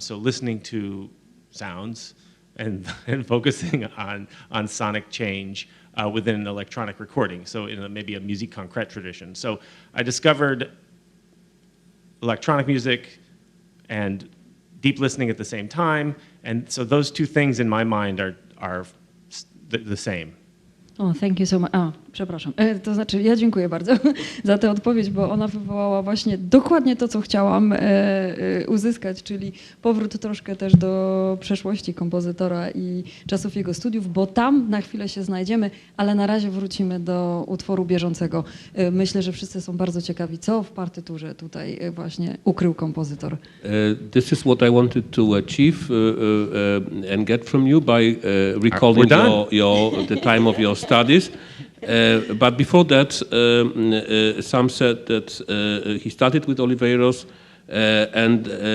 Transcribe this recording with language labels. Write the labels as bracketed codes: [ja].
[en] So listening to sounds and focusing on sonic change within an electronic recording, so in maybe a musique concrète tradition. So I discovered electronic music and deep listening at the same time, and so those two things in my mind are the same. Oh, thank you so much. [pl] Przepraszam. To znaczy, ja dziękuję bardzo za tę odpowiedź, bo ona wywołała właśnie dokładnie to, co chciałam uzyskać, czyli powrót troszkę też do przeszłości kompozytora i czasów jego studiów, bo tam na chwilę się znajdziemy, ale na razie wrócimy do utworu bieżącego. Myślę, że wszyscy są bardzo ciekawi, co w partyturze tutaj właśnie ukrył kompozytor. [en] This is what I wanted to achieve and get from you by recalling the time of your studies. But before that, Sam said that he started with Oliveros and